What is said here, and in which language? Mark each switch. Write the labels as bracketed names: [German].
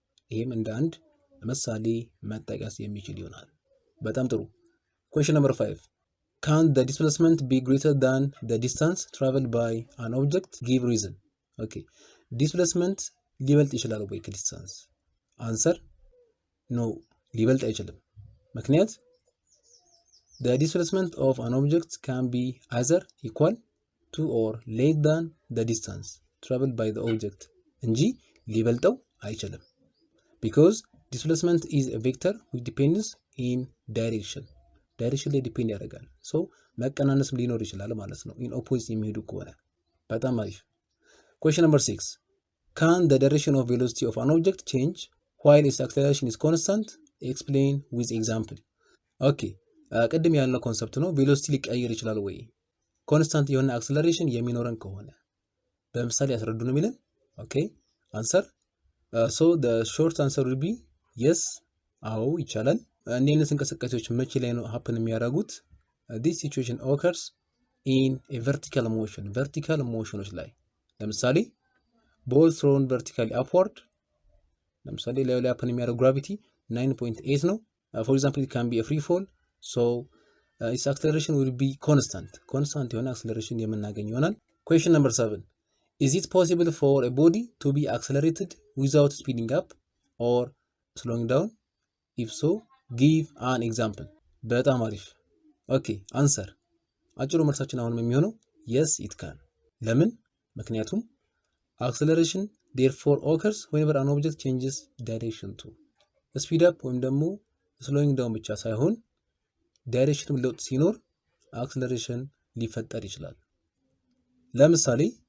[Amharic] ይሄም እንደ አንድ ምሳሌ መጠቀስ የሚችል ይሆናል። በጣም ጥሩ። [English] question number 5, can the displacement be greater than the distance traveled by an object? give reason። [Amharic] ኦኬ ዲስፕሌስመንት ሊበልጥ ይችላል ወይ ከዲስታንስ? አንሰር ኖ፣ ሊበልጥ አይችልም። ምክንያት [English] the displacement of an object can be either equal to or less than the distance traveled by the object [Amharic] እንጂ ሊበልጠው አይችልም። [English] because displacement is a vector which depends in direction [Amharic] ላይ ዲፔንድ ያደርጋል። ሶ መቀናነስም ሊኖር ይችላል ማለት ነው ኢን ኦፖዚት የሚሄዱ ከሆነ። በጣም አሪፍ። [English] question number 6, can the direction of velocity of an object change while its acceleration is constant? explain with example። [Amharic] ኦኬ ቅድም ያለው ኮንሰፕት ነው። ቬሎሲቲ ሊቀየር ይችላል ወይ ኮንስታንት የሆነ አክሰለሬሽን የሚኖረን ከሆነ በምሳሌ ያስረዱ ነው የሚለን። ኦኬ አንሰር [English] so the short answer will be yes፣ [Amharic] አዎ ይቻላል። እንዲህ አይነት እንቅስቃሴዎች መቼ ላይ ነው ሀፕን የሚያደርጉት? [English] this situation occurs in a vertical motion፣ vertical motionዎች ላይ ለምሳሌ ball thrown vertically upward፣ [Amharic] ለምሳሌ ላይ ሀፕን የሚያደርግ ግራቪቲ 9.8 ነው። [English] for example it can be a free fall, so its acceleration will be constant የሆነ acceleration የምናገኝ ይሆናል። question number 7, is it possible for a body to be accelerated without speeding up or slowing down? if so give an example። [Amharic] በጣም አሪፍ። ኦኬ አንሰር አጭሩ መልሳችን አሁንም የሚሆነው [English] yes it can። [Amharic] ለምን? ምክንያቱም [English] acceleration therefore occurs whenever an object changes direction to speed up [Amharic] ወይም ደግሞ [English] slowing down [Amharic] ብቻ ሳይሆን ዳይሬክሽን ለውጥ ሲኖር acceleration ሊፈጠር ይችላል። ለምሳሌ